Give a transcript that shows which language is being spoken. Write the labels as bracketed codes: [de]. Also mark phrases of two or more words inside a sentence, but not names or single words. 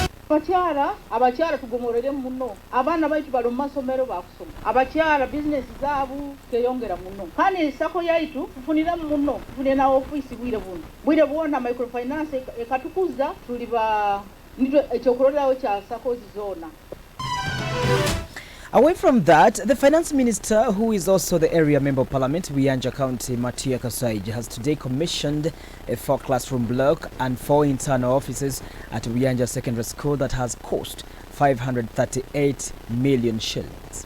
[nyo] abakyala tugomorere muno abaana baitu bali mu masomero bakusoma abakyala bizinesi zaabu teyongera muno kandi sako yaitu tufunira muno tufune na ofisi bwire bwona microfinance ekatukuza tuli ba nitwe ekyokulolawo kya sako zona. [en] Away from that, the finance minister, who is also the area member of parliament, Buyanja County, Matia Kasaija, has today commissioned a 4-classroom block and 4 internal offices at Buyanja Secondary School that has cost 538 million shillings.